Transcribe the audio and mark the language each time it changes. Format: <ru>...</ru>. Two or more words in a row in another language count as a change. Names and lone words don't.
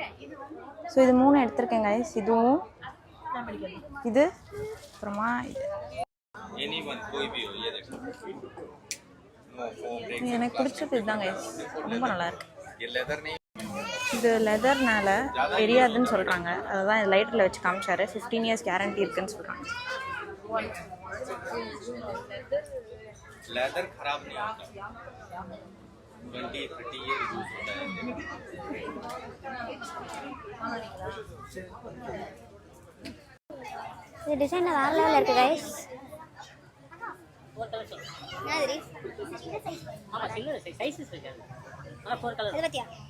<ta>ஸோ இது 3 எடுத்திருக்கேன் கைஸ். இதுவும் இது அப்புறமா இது. எனக்கு பிடிச்சது இதுதான் கைஸ். ரொம்ப நல்லாயிருக்கு. இது லெதர்னால தெரியாதுன்னு சொல்கிறாங்க. அதுதான் இது லைட்டரில் வச்சு காமிச்சாரு. 15 years கேரண்டி இருக்குன்னு சொல்கிறாங்க.</ta> <hi>लेदर खराब नहीं होता. 20-30 year यूज होता है. ये डिजाइन</hi> <ta>வேற லெவல்ல இருக்கு गाइस. மாதிரி ஆமா சின்ன சைஸஸ் இருக்கு. ஆனா 4 கலர். இது பத்தியா?</ta>